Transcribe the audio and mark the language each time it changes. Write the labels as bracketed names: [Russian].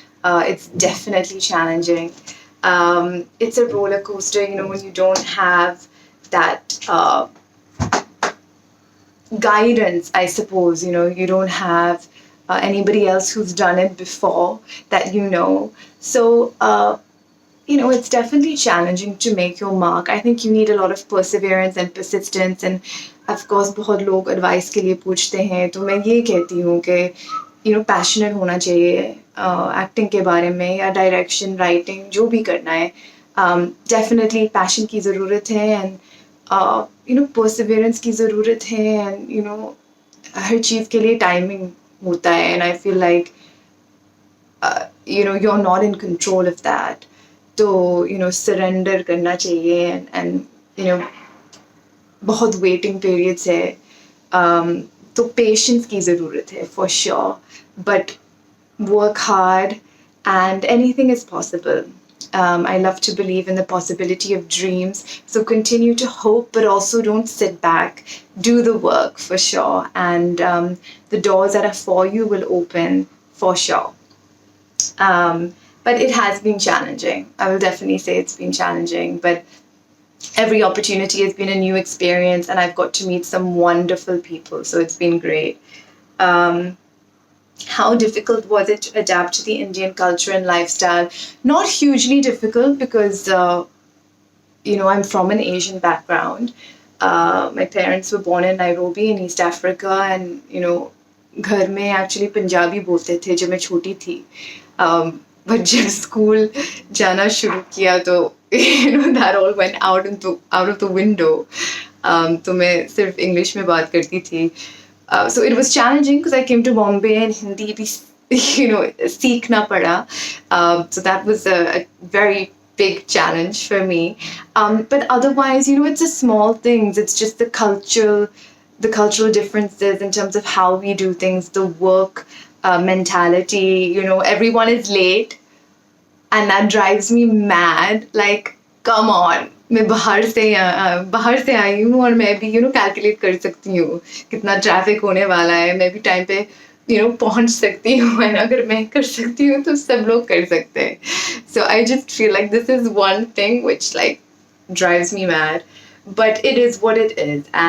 [English] It's definitely challenging. It's a roller coaster, when you don't have that guidance, I suppose, you don't have anybody else who's done it before that you know. So, it's definitely challenging to make your mark. I think you need a lot of perseverance and persistence. And of course, [Hindi] बहुत लोग advice के लिए पूछते हैं. तो मैं ये कहती हूँ कि passionate होना चाहिए acting के बारे में या direction, writing जो भी करना है. [English] Definitely passion [Hindi] की ज़रूरत है [English] and perseverance की ज़रूरत है and [Hindi] हर चीज़ के लिए [English] timing होता है. And I feel like you're not in control of that. [Hindi] तो surrender करना चाहिए and बहुत waiting periods है. [English] तो patience [Hindi] की ज़रूरत है [English] for sure, but work hard and anything is possible. I love to believe in the possibility of dreams, so continue to hope, but also don't sit back. Do the work for sure, and the doors that are for you will open for sure. But it has been challenging. I will definitely say it's been challenging, but every opportunity has been a new experience and I've got to meet some wonderful people, so it's been great. How difficult was it to adapt to the Indian culture and lifestyle? Not hugely difficult because, I'm from an Asian background. My parents were born in Nairobi in East Africa and, [Hindi] घर में actually Punjabi बोलते थे जब मैं छोटी थी. [English] But [Hindi] जब school जाना शुरू किया तो [English] that all went out of the window. [Hindi] तो मैं सिर्फ English में बात करती थी. [English] So it was challenging because I came to Bombay and Hindi [Hindi] भी सीखना पड़ा. [English] So that was a very big challenge for me. But otherwise, it's the small things. It's just the cultural differences in terms of how we do things, the work mentality. Everyone is late and that drives me mad. Like, come on, [Hindi] मैं बाहर से आई हूँ और मैं भी calculate कर सकती हूँ कितना ट्रैफिक होने वाला है. मैं भी टाइम पे पहुंच सकती हूँ and अगर मैं कर सकती हूँ तो सब लोग कर सकते हैं. [English] So I just feel like this is one thing which like drives me mad, but it is what it is.